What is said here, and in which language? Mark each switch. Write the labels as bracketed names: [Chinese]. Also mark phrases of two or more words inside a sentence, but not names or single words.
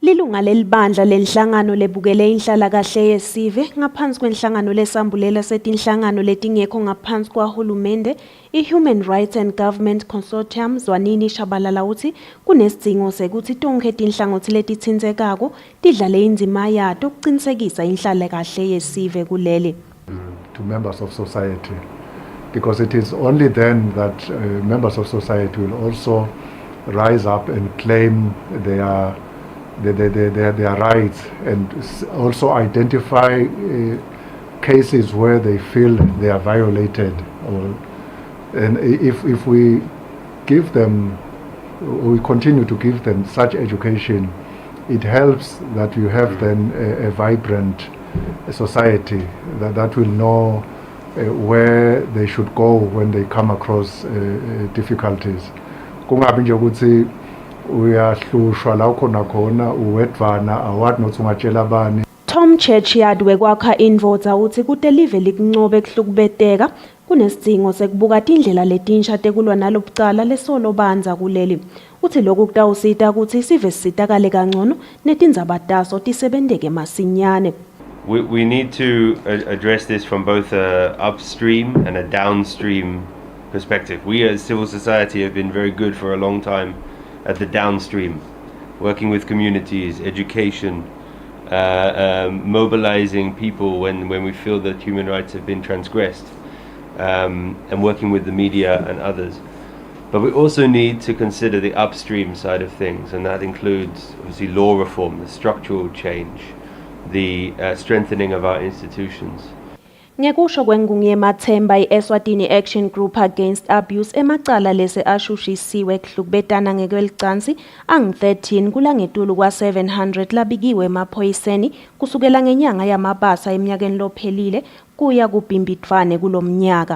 [Swati] Lilunga lelibandla lenhlangano lebukele inhlalakahle yesive ngaphansi kwenhlangano lesambulela setinhlangano letingekho ngaphansi kwahulumende i-Human Rights and Government Consortium Zwanini Shabalala uthi kunesidingo sekuthi tonke tinhlangothi letithintekako tidlale indima yato ukuqinisekisa inhlalakahle yesive kuleli. [English] To members of society, because it is only then that members of society will also rise up and claim their rights and also identify cases where they feel they are violated. And if we give them, we continue to give them such education, it helps that you have then a vibrant society that will know where they should go when they come across difficulties. [Swati] Kungabi nje ukuthi uyahlushwa la khona khona uwedvana awadi nothi ungatshela abani. Tom Churchyard wekwakha indvodza uthi kute live likuncobe kuhlukubeteka kunesidingo sekubuka tindlela letinsha tekulwa nalobucala lesolobanza kuleli. Uthi lokhu kutawusita ukuthi isive sitakale kangcono netindzaba taso tisebenteke masinyane. [English] We need to address this from both a upstream and a downstream perspective. We as civil society have been very good for a long time at the downstream, working with communities, education, mobilizing people when we feel that human rights have been transgressed, and working with the media and others. But we also need to consider the upstream side of things, and that includes obviously law reform, the structural change, the strengthening of our institutions. [Swati] Ngekusho kwengungu Mathemba i-Eswatini Action Group Against Abuse emacala lese ashushisiwe kuhlukubetana ngekwelichansi angu-13 kulangetulu kwa-700 labikiwe emaphoyiseni kusukela ngenyanga yamabasa eminyakeni lophelile kuya kubhimbidvwane kulomnyaka.